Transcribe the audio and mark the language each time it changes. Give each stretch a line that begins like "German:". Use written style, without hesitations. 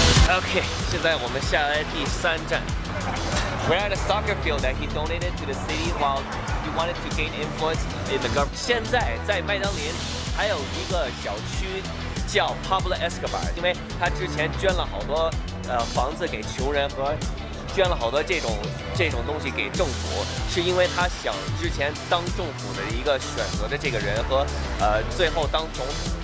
Chinese: Okay, 现在我们下来第3站。
English: We're at a soccer field that he donated to the city while he wanted to gain influence in the government.
Chinese: 现在在麦德林还有一个小区叫 Pablo Escobar， 因为他之前捐了好多房子给穷人和捐了好多这种东西给政府，是因为他想之前当政府的一个选择的这个人和最后当总统。